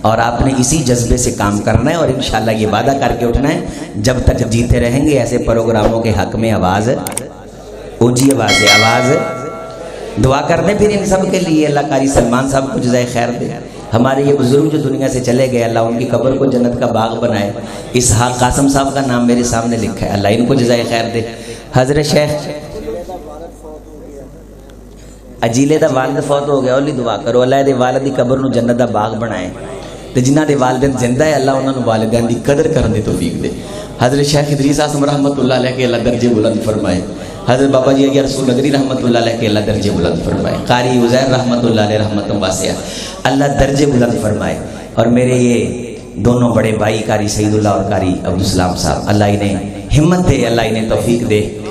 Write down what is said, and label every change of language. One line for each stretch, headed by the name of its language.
Urdu: اور آپ نے اسی جذبے سے کام کرنا ہے, اور انشاءاللہ یہ وعدہ کر کے اٹھنا ہے جب تک جیتے رہیں گے ایسے پروگراموں کے حق میں آواز اونچی آواز سے آواز دعا کر دیں. پھر ان سب کے لیے اللہ قاری سلمان صاحب کو جزائے خیر دے. ہمارے یہ بزرگ جو دنیا سے چلے گئے, اللہ ان کی قبر کو جنت کا باغ بنائے. اسحاق قاسم صاحب کا نام میرے سامنے لکھا ہے, اللہ ان کو جزائے خیر دے.
Punjabi: حضرت شیخ اجیلے دا والد فوت ہو گیا, اولی دعا کرو اللہ دے والد دی قبر نو جنت دا باغ بنائے. تے جنہ دے والدین زندہ ہے, اللہ انہاں نو والدین دی قدر کرن دی توفیق دے.
Urdu: حضرت شیخ ادریس اعظم رحمت اللہ علیہ کے اللہ درجے بلند فرمائے. حضرت بابا جی اگر رسول نگری رحمت اللہ علیہ کے اللہ درجے بلند فرمائے. قاری عزیر رحمت اللہ علیہ رحمت واسعہ, اللہ درجے بلند فرمائے. اور میرے یہ دونوں بڑے بھائی قاری سعید اللہ اور قاری عبدالسلام صاحب, اللہ انہیں ہمت دے, اللہ انہیں توفیق دے.